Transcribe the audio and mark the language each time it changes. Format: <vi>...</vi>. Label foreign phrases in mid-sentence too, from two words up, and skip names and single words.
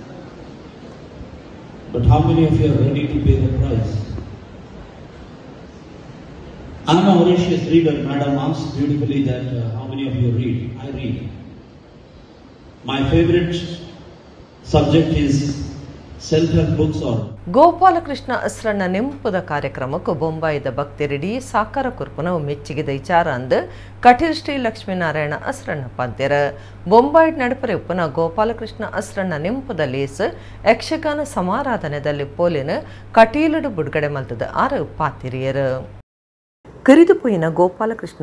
<en>But how many of you are ready to pay the price? I am a voracious reader. Madam asked beautifully that how many of you read? I read. My favorite subject is self-help books or</en> <tcy>ಗೋಪಾಲಕೃಷ್ಣ ಅಸ್ರಣ್ಣ ನೆಂಪುದ ಕಾರ್ಯಕ್ರಮಕ್ಕೂ ಬೊಂಬಾಯಿದ ಭಕ್ತರಿಡೀ ಸಾಕಾರ ಕುರ್ಪುನವು ಮೆಚ್ಚಿಗೆದ ವಿಚಾರ ಅಂದು ಕಟೀಲ್ ಶ್ರೀ ಲಕ್ಷ್ಮೀನಾರಾಯಣ ಅಸ್ರಣ್ಣ ಪಂದ್ಯರ ಬೊಂಬಾಯಿ ನಡಪರೆ ಉಪ್ಪನ ಗೋಪಾಲಕೃಷ್ಣ ಅಸ್ರಣ್ಣ ನೆಂಪುದ ಲೇಸ್ ಯಕ್ಷಗಾನ ಸಮಾರಾಧನೆಯಲ್ಲಿ ಪೋಲಿನ ಕಟೀಲಡು ಬಿಡುಗಡೆ ಮಲ್ತದ 6 ಪಾತಿರಿಯರು ಕರಿದುಪೋಯಿನ ಗೋಪಾಲಕೃಷ್ಣ</tcy>